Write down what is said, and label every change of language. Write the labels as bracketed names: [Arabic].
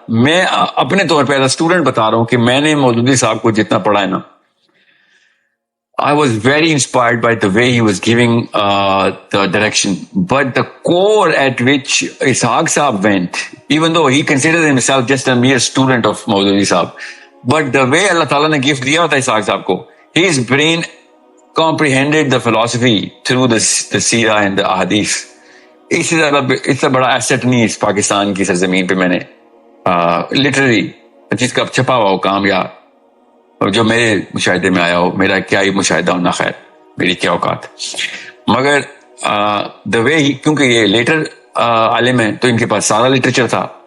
[Urdu] میں اپنے طور پہ [English] as a student [Urdu] بتا رہا ہوں کہ میں نے مودودی صاحب کو جتنا پڑھا ہے نا, [English] I was very inspired by the way he was giving the direction. But the core at which Ishaq Saab went, even though he considered himself just a mere student of Maududi Saab, but the way Allah Ta'ala [Urdu] ne gift diya tha [English] Ishaq Saab ko, his brain comprehended the philosophy through the seerah and the ahadith. [Urdu] اس سے بڑا asset نہیں اس پاکستان کی سرزمین پہ میں نے literary جس کا چھپا ہوا ہو کام, یا جو میرے مشاہدے میں آیا ہو. میرا کیا ہی مشاہدہ ہونا, خیر میری کیا اوقات. مگر [English] the way [Urdu] ہی, کیونکہ یہ لیٹر عالم ہے تو ان کے پاس سارا لٹریچر تھا.